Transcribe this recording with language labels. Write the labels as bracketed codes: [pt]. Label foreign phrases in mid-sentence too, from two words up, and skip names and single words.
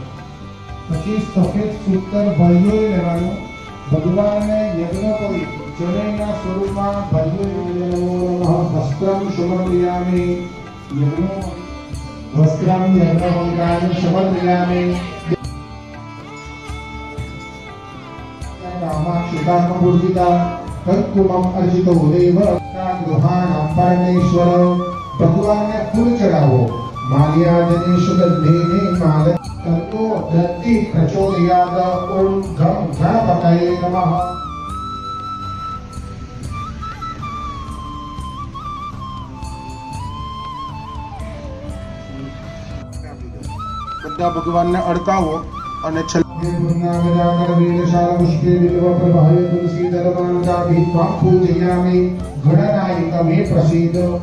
[gu] પછી સફેદ સૂતર ભાઈઓ લેવાનું. ભગવાનને યજ્ઞ કરી જનેના સ્વરૂપમાં ભાઈઓ [sa] વસ્ત્રમ સમર્પયામિ. વસ્ત્રમ યજ્ઞ સમર્પયામિ. क्षुतात्मपूर्जिता तत्कुमं अर्जितो देव गृहाणां परमेश्वर. [gu] ભગવાનને ફૂલ ચઢાવો. [sa] माल्याजने सुगंधेने माल ततो दत्ति प्रचोदयाद. ओम घं गणपतये नमः. [gu] બધા ભગવાનને અડકાવો અને ગણનાયકમે પ્રસિદ્ધ.